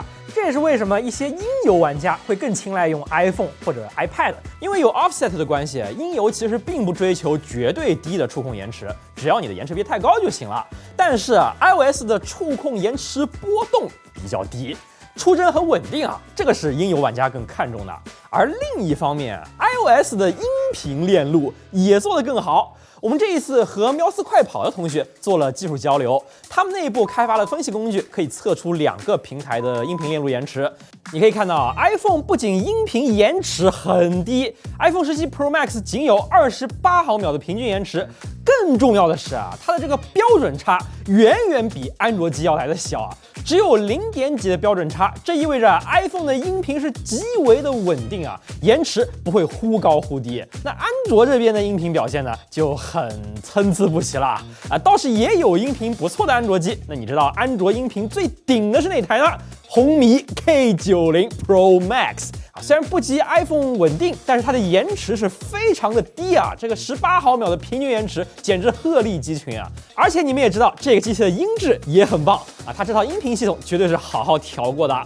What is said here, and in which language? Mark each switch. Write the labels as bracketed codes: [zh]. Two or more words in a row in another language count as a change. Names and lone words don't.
[zh] 這也是為什麼一些音遊玩家會更青睞用 iPhone 或者 iPad， 因為有 offset 的關係，音遊其實並不追求絕對低的觸控延遲，只要你的延遲別太高就行了。但是iOS 的觸控延遲波動比較低，出幀很穩定這個是音遊玩家更看重的。而另一方面 ，iOS 的音頻鏈路也做得更好。我們這一次和喵斯快跑的同學做了技術交流，他們內部開發了分析工具，可以測出2個平台的音頻鏈路延遲。你可以看到 ，iPhone 不僅音頻延遲很低 ，iPhone 17 Pro Max 僅有28毫秒的平均延遲。更重要的是它的這個標準差遠遠比安卓機要來的小只有0點幾的標準差，這意味着 iPhone 的音頻是極為的穩定延遲不會忽高忽低。那安卓這邊的音頻表現呢，就很參差不齊了倒是也有音頻不錯的安卓機。那你知道安卓音頻最頂的是哪台呢？紅米 K90 Pro Max。雖然不及 iPhone 穩定，但是它的延遲是非常的低這個18毫秒的平均延遲簡直鶴立雞群而且你們也知道，這個機器的音質也很棒它這套音頻系統絕對是好好調過的。